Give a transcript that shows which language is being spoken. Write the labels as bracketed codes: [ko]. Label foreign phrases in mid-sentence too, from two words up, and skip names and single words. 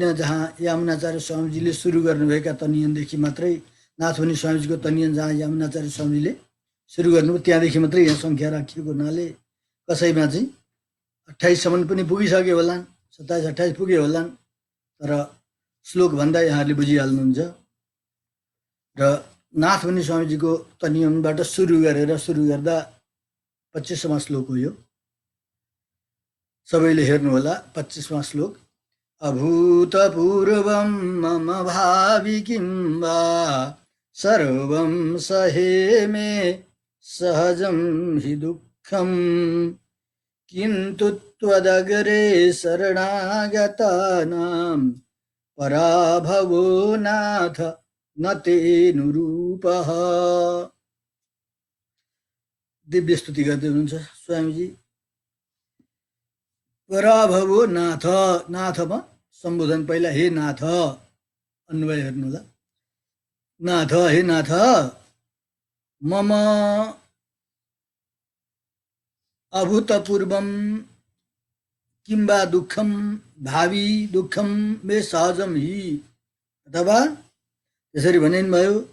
[ne] जहाँ यमुनाचार्य स्वामीजीले सुरु गर्नुभएका तनियनदेखि मात्रै नाथमुनि स्वामीजीको तनियन जहाँ यमुनाचार्य स्वामीजीले सुरु गर्नुभयो त्यहाँदेखि मात्रै यहाँ संख्या राखिएको हुनाले कसैमा चाहिँ 28 सम्म पनि पुगिसक्यो होलान्, 27-28 पुग्यो होलान्। तर श्लोक भन्दा यहाँहरूले बुझिहाल्नुहुन्छ। र नाथमुनि स्वामीजीको तनियनबाट सुरु गर्दा 25वां श्लोक हो यो। सबैले हेर्नु होला 25वां श्लोक। [sa] अभूतपूर्वं मम भावि किं वा सर्वं सहे मे सहजं हि दुःखं किन्तु त्वदग्रे शरणागतानां पराभवो नाथ न तेनुरूपः। [ne] दिव्य स्तुति गर्दै हुनुहुन्छ स्वामीजी। पराभवो नाथ, नाथमा सम्बोधन पहिला हे नाथ अन्वय हेर्नु होला। [sa] नाथ हे नाथ मम अभूतपूर्वम किंबा दुःखम भावी दुःखम मे सहजम हि, [ne] अथवा यसरी भनिनुभयो,